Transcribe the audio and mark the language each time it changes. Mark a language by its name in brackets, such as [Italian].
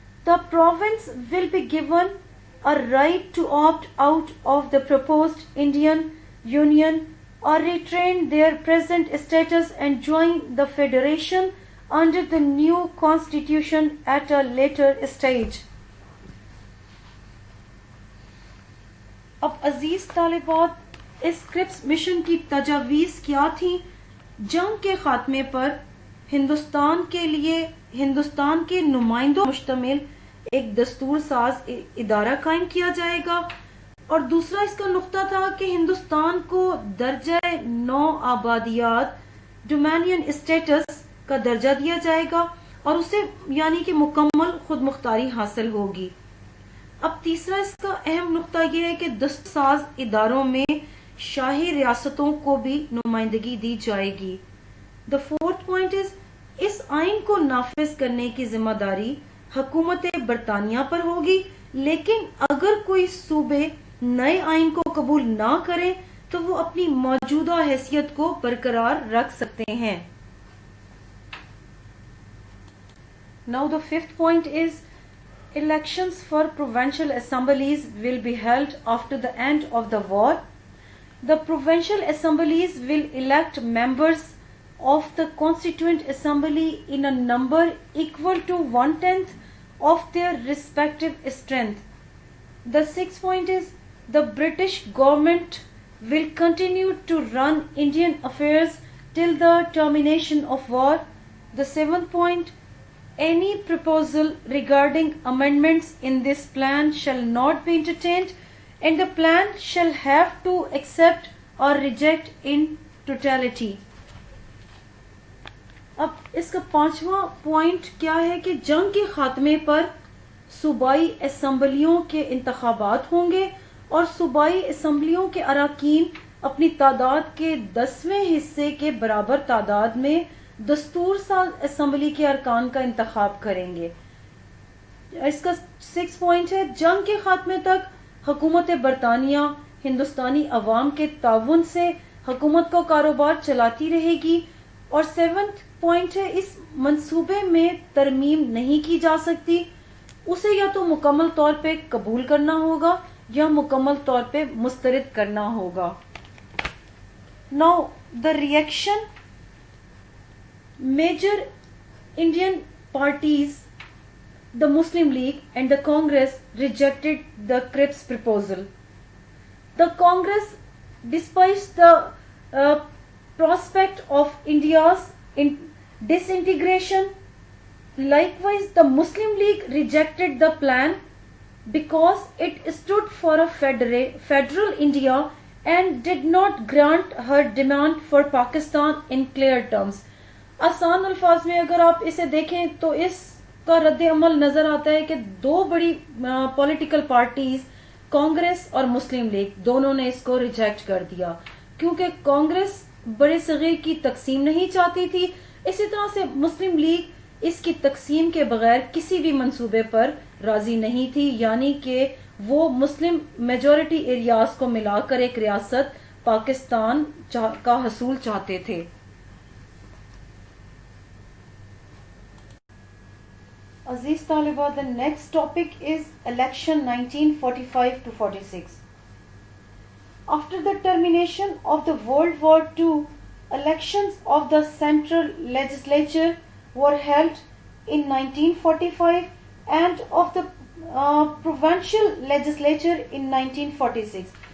[English] The province will be given a right to opt out of the proposed Indian Union or retain their present status and join the federation under the new constitution at a later stage. [Urdu] اب عزیز طالبات، اس کرپس mission کی تجاویز کیا تھیں؟ جنگ کے خاتمے پر ہندوستان کے لیے ہندوستان کے نمائندوں مشتمل ایک دستور ساز ادارہ قائم کیا جائے گا، اور دوسرا اس کا نقطہ تھا کہ ہندوستان کو درجہ نو آبادیات ڈومینین اسٹیٹس کا درجہ دیا جائے گا اور اسے یعنی کہ مکمل خود مختاری حاصل ہوگی. اب تیسرا اس کا اہم نقطہ یہ ہے کہ دستور ساز اداروں میں شاہی ریاستوں کو بھی نمائندگی دی جائے گی. [English] the fourth point is [Urdu] اس آئین کو نافذ کرنے کی ذمہ داری حکومت برطانیہ پر ہوگی، لیکن اگر کوئی صوبے نئے آئین کو قبول نہ کریں تو وہ اپنی موجودہ حیثیت کو برقرار رکھ سکتے ہیں. [English] Now the fifth point is elections for provincial assemblies will be held after the end of the war. The provincial assemblies will elect members of the constituent assembly in a number equal to 1/10 of their respective strength. The sixth point is the British government will continue to run Indian affairs till the termination of war. The seventh point, any proposal regarding amendments in this plan shall not be entertained, and the plan shall have to accept or reject in totality. [Urdu] اب اس کا پانچواں point کیا ہے کہ جنگ کے خاتمے پر صوبائی اسمبلیوں کے انتخابات ہوں گے اور صوبائی اسمبلیوں کے اراکین اپنی تعداد کے 10ویں حصے کے برابر تعداد میں دستور ساز اسمبلی کے ارکان کا انتخاب کریں گے. اس کا 6 پوائنٹ ہے جنگ کے خاتمے تک حکومت برطانیہ ہندوستانی عوام کے تعاون سے حکومت کا کاروبار چلاتی رہے گی. اور 7 پوائنٹ ہے اس منصوبے میں ترمیم نہیں کی جا سکتی، اسے یا تو مکمل طور پہ قبول کرنا ہوگا یا مکمل طور پہ مسترد کرنا ہوگا. [English] Now the reaction, major Indian parties, the Muslim League and the Congress rejected the Cripps proposal. The Congress, despite the prospect of India's disintegration, likewise the Muslim League rejected the plan because it stood for a federal India and did not grant her demand for Pakistan in clear terms. [Urdu] آسان الفاظ میں اگر آپ اسے دیکھیں تو اس کا رد عمل نظر آتا ہے کہ دو بڑی پولیٹیکل پارٹیز کانگریس اور مسلم لیگ دونوں نے اس کو ریجیکٹ کر دیا کیونکہ کانگریس بڑے صغیر کی تقسیم نہیں چاہتی تھی، اسی طرح سے مسلم لیگ اس کی تقسیم کے بغیر کسی بھی منصوبے پر راضی نہیں تھی، یعنی کہ وہ مسلم میجورٹی ایریاز کو ملا کر ایک ریاست پاکستان کا حصول چاہتے تھے. عزیز طالبہ، [English] the next topic is election 1945 to 46. After the termination of the World War II, elections of the Central Legislature were held in 1945 and of the Provincial Legislature in 1946.